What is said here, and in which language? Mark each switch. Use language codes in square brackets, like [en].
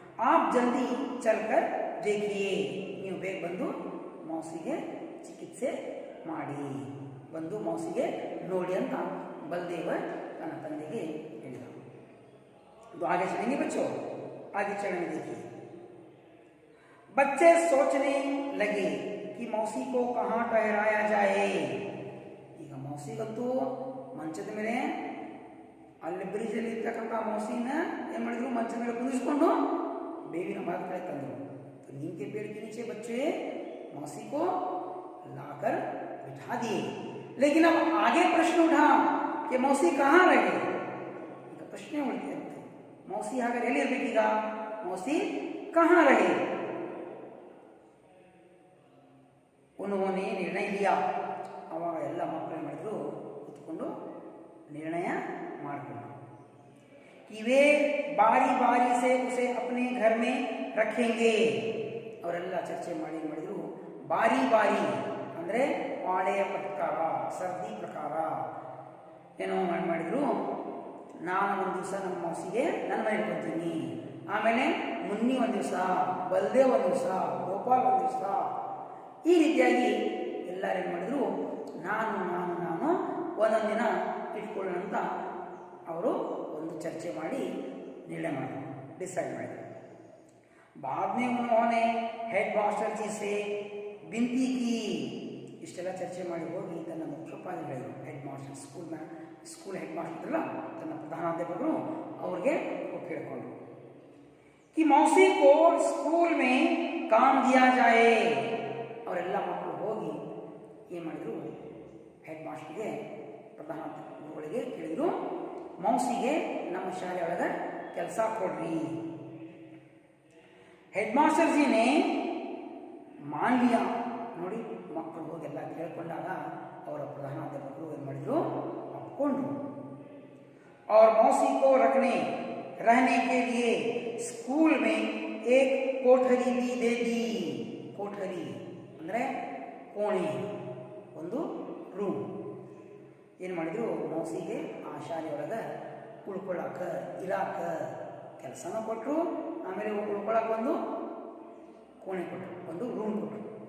[hi] आप जल्दी चलकर देखिए. [kn] ನೀವು ಬೇಗ ಬಂದು ಮೌಸಿಗೆ ಚಿಕಿತ್ಸೆ ಮಾಡಿ, ಬಂದು ಮೌಸಿಗೆ ನೋಡಿ ಅಂತ बलदेव तन ತಂದೆಗೆ ಹೇಳಿದ. [hi] तो आगे चलेंगे बच्चों, आगे चलने देखिए. बच्चे सोचने लगे कि मौसी को कहाँ ठहराया जाए. [kn] ಈಗ ಮೌಸಿಗಂತೂ ಮಂಚದ ಮೇಲೆ ಅಲ್ಲಿ ಬ್ರಿಡ್ಜಲ್ಲಿ ಇರ್ತಕ್ಕಂಥ ಮೌಸಿನ ಏನು ಮಾಡಿದ್ರು, ಮಂಚದ ಮೇಲೆ ಕುದಿಸ್ಕೊಂಡು ಬೇವಿನ ಮರದ ಕಡೆ ತಂದರು. [hi] तो नीम के पेड़ के नीचे बच्चे मौसी को लाकर बिठा दिए. लेकिन अब आगे प्रश्न उठा कि मौसी कहाँ रहे. [kn] ಈಗ ಪ್ರಶ್ನೆ ಉಳಿದಿದೆ, मौसी ಹಾಗಾದ್ರೆ ಎಲ್ಲಿರ್ಬೇಕೀಗ, [hi] मौसी कहाँ रहे. उन्होंने निर्णय लिया. [kn] ಅವಾಗ ಎಲ್ಲ ಮಕ್ಕಳು ಏನು ಮಾಡಿದ್ರು, ಕೂತ್ಕೊಂಡು ನಿರ್ಣಯ ಮಾಡಿಕೊಂಡ್ರು. [hi] कि वे बारी बारी से उसे अपने घर में रखेंगे. [kn] ಅವರೆಲ್ಲ ಚರ್ಚೆ ಮಾಡಿದ್ರು, ಬಾರಿ ಬಾರಿ ಅಂದರೆ ಪಾಳೆಯ ಪ್ರಕಾರ, ಸರ್ದಿ ಪ್ರಕಾರ ಏನೋ ಮಾಡಿದ್ರು. ನಾನು ಒಂದು ದಿವಸ ನಮ್ಮ ಮೌಸಿಗೆ ನನ್ನ ಮನೆಗೆ ಬರ್ತೀನಿ, ಆಮೇಲೆ ಮುನ್ನಿ ಒಂದು ದಿವಸ, ಬಲದೇವ್ ಒಂದು ದಿವಸ, ಗೋಪಾಲ್ ಒಂದು ದಿವಸ, ಈ ರೀತಿಯಾಗಿ ಎಲ್ಲರೂ ಏನು ಮಾಡಿದ್ರು, ನಾನು ಒಂದೊಂದು ದಿನ ಇಟ್ಕೊಳ್ಳೋಣ ಅಂತ ಅವರು ಒಂದು ಚರ್ಚೆ ಮಾಡಿ निर्णय ಮಾಡಿದ್ರು, डिसाइड ಮಾಡಿದ್ರು। [hi] बाद में उन्होंने हेड मास्टर जी से विनती की। [kn] ಇಷ್ಟೆಲ್ಲ ಚರ್ಚೆ ಮಾಡಿ ಹೋಗಿ ತನ್ನ ಮುಖ್ಯೋಪಾಧ್ಯಾಯರು, head master, school head master ಅಲ್ಲ, ತನ್ನ ಪ್ರಧಾನಾಧ್ಯಾಪಕರು ಅವ್ರಿಗೆ ಕೇಳಿಕೊಂಡ್ರು [hi] कि मौसी को स्कूल में काम दिया जाए। [kn] ಅವರೆಲ್ಲ ಮಕ್ಕಳು ಹೋಗಿ ಏನು ಮಾಡಿದ್ರು, ಹೆಡ್ ಮಾಸ್ಟರ್ಗೆ, ಪ್ರಧಾನಾಧ್ಯಾಪಕರುಗಳಿಗೆ ಕೇಳಿದ್ರು, ಮೌಸಿಗೆ ನಮ್ಮ ಶಾಲೆಯೊಳಗೆ ಕೆಲಸ ಕೊಡ್ರಿ। [hi] हेड मास्टर जी ने मान लिया। [kn] ನೋಡಿ, ಮಕ್ಕಳು ಹೋಗೆಲ್ಲ ಕೇಳಿಕೊಂಡಾಗ ಅವರ ಪ್ರಧಾನಾಧ್ಯಾಪಕರು ಏನು ಮಾಡಿದ್ರು, ಒಪ್ಕೊಂಡ್ರು। [hi] और मौसी को रहने के लिए स्कूल में एक कोठरी भी दे दी। [kn] कोठरी ಅಂದರೆ ಕೋಣೆ, ಒಂದು ರೂಮ್ ಏನು ಮಾಡಿದ್ರು, ಮೌಸಿಗೆ ಆ ಶಾಲೆಯೊಳಗೆ ಉಳ್ಕೊಳ್ಳಾಕ, ಇರಾಕ ಕೆಲಸನೂ ಕೊಟ್ಟರು, ಆಮೇಲೆ ಉಳ್ಕೊಳ್ಳಾಕ ಒಂದು ಕೋಣೆ ಕೊಟ್ಟರು, ಒಂದು ರೂಮ್ ಕೊಟ್ಟರು।